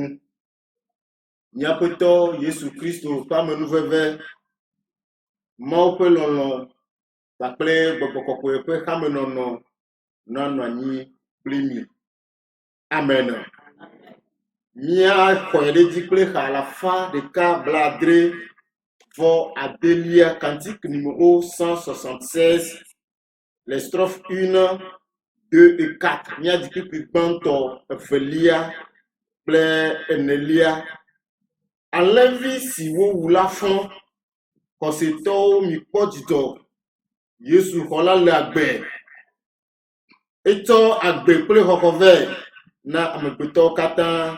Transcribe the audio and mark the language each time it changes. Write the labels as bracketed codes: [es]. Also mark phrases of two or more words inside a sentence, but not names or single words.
[ee] Miaƒetɔ Yesu Kristo ƒe amenuveve, Mawu ƒe lɔlɔ̃ kpakple Gbɔgbɔ Kɔkɔe ƒe xamenɔnɔ nanɔ anyi kpli mi. Amen. Míaxɔe ɖe dzi kple xa 170 [fr] cantique numéro 176, les strophes 1, 2 et 4. [ee] Mia di pipi gbãtɔ evelia kple enelia. Alẽvi si wowu la fɔ, xɔsetɔwo mikpɔ dzidzɔ. Yesu xɔ la le agbe. Etsɔ agbe kple xɔxɔ vɛ na amegbetɔwo katã.